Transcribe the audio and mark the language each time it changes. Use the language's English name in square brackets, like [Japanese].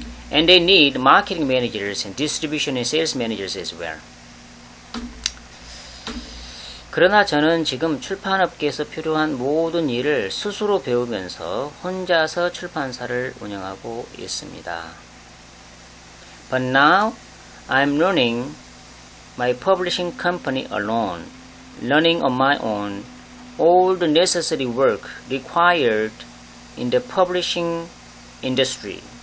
[English] And they need marketing managers and distribution and sales managers as well. [Korean] 그러나 저는 지금 출판업계에서 필요한 모든 일을 스스로 배우면서 혼자서 출판사를 운영하고 있습니다. [English] But now I'm running my publishing company alone, learning on my own all the necessary work required in the publishing industry.